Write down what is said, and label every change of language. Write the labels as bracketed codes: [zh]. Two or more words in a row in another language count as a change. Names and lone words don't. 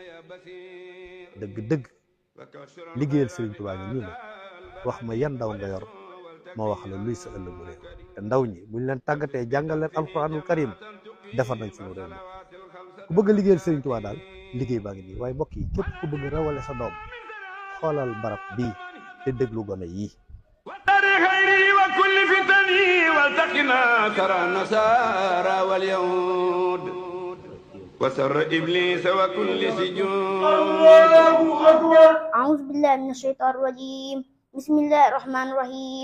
[wo] dëgg-dëgg liggéeyal Sëriñ Tuubaa ngi nii la wax ma yan ndaw nga yor ma wax la luy sa ëllëgu réew te ndaw ñi buñ leen tàggatee jàngal leen [ar] القرآن الكريم [wo] defar nañ suñu réew mi ku bëgg a liggéeyal Sëriñ Tuubaa daal liggéey baa ngi nii waaye mbokk yi képp ku bëgg rawale sa doom xoolal barab bii te déglu gone yii [ar] خيري وكل فتني والتقنا ترى النصارى واليهود وسر إبليس وكل سجون. الله أكبر. أعوذ بالله من الشيطان الرجيم. بسم الله الرحمن الرحيم.